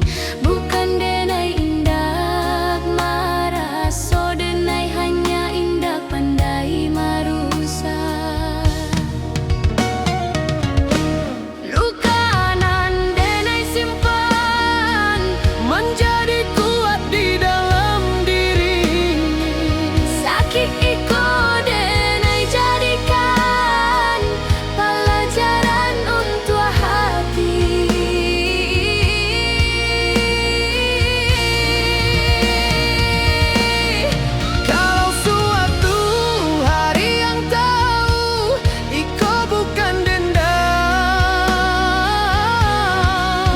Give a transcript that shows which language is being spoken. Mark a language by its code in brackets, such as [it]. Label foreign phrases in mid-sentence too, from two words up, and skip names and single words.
[min] Bukan denai indak maraso, denai hanya indak pandai marusak. Lukanan denai simpan [id] Menjadi kuat di dalam diri. [min] sakit iko denai jadikan pelajaran untuk hati. [id] Kalau suatu hari yang tahu iko bukan dendam,